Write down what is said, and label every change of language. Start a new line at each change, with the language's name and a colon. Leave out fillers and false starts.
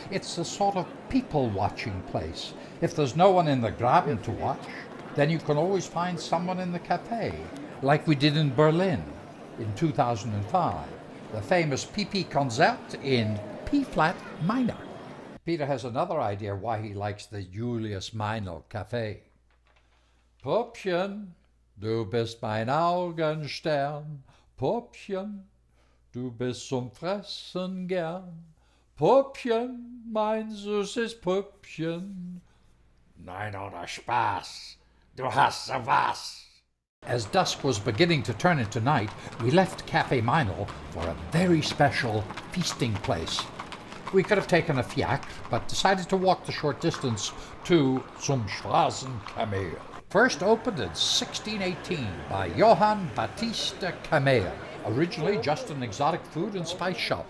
English: It's a sort of people-watching place. If there's no one in the Graben to watch, then you can always find someone in the cafe, like we did in Berlin in 2005. The famous PP Concert in P-flat minor. Peter has another idea why he likes the Julius Meinl Café.
German: Puppchen, du bist mein Augenstern. Puppchen, du bist zum Fressen gern. Puppchen, mein süßes Puppchen. Nein, oder Spaß, du hast so was.
English: As dusk was beginning to turn into night, we left Café Meinl for a very special feasting place. We could have taken a fiacre, but decided to walk the short distance to zum Schwarzen Kameel. First opened in 1618 by Johann Baptiste Kameel, originally just an exotic food and spice shop.